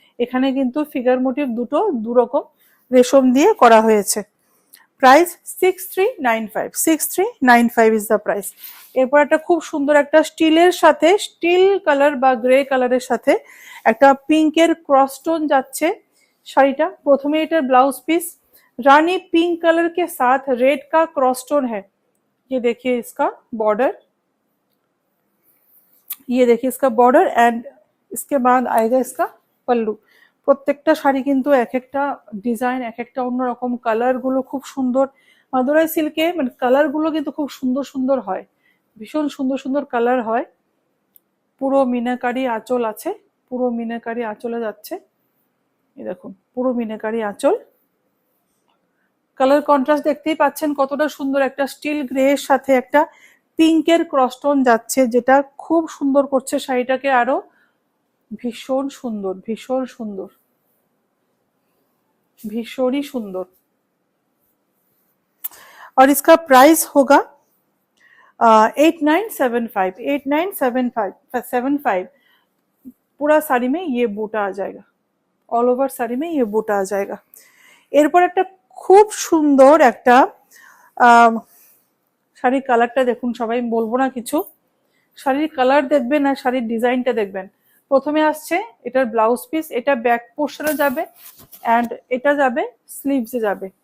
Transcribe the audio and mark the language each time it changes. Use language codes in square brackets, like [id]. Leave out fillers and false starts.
[bn] এখানে কিন্তু figure motive দুটো দুরকম রেশম দিয়ে করা হয়েছে। [en] Price 6395 is the price. [bn] এরপর একটা খুব সুন্দর একটা স্টিলের সাথে, স্টিল কালার বা গ্রে কালারের সাথে একটা পিঙ্কের ক্রস স্টোন যাচ্ছে শাড়িটা। [hi] प्रथमे [bn] এটার [hi] ब्लाउज पीस रानी पिंक कलर के साथ रेड का क्रॉस स्टोन है। ये देखिए इसका बॉर्डर, ये देखिए इसका बॉर्डर एंड इसके बाद आएगा इसका पल्लू। [bn] প্রত্যেকটা শাড়ি কিন্তু এক একটা ডিজাইন, এক একটা অন্যরকম। কালার গুলো খুব সুন্দর। মাদুরাই সিল্কে মানে কালার গুলো কিন্তু খুব সুন্দর সুন্দর হয়, ভীষণ সুন্দর সুন্দর কালার হয়। পুরো মিনাকারি আঁচল আছে, পুরো মিনাকারি আঁচলে যাচ্ছে। এই দেখুন পুরো মিনাকারি আঁচল। কালার কন্ট্রাস্ট দেখতেই পাচ্ছেন কতটা সুন্দর, একটা স্টিল গ্রে এর সাথে একটা পিঙ্কের ক্রসটোন যাচ্ছে, যেটা খুব সুন্দর করছে শাড়িটাকে আরো ভীষণ সুন্দর, ভীষণ সুন্দর, [hi] भीषण सुंदर। और इसका प्राइस होगा 8975, 8975। पूरा साड़ी में ये बूटा आ जाएगा, ऑल ओवर साड़ी में ये बूटा आ जाएगा। [bn] এরপর একটা খুব সুন্দর একটা শাড়ির কালারটা দেখুন, সবাই বলবো না কিছু, শাড়ির কালার দেখবেন আর শাড়ির ডিজাইনটা দেখবেন। প্রথমে আসছে এটার ব্লাউজ পিস, এটা ব্যাক পোর্শনে যাবে এন্ড এটা যাবে স্লিভসে যাবে।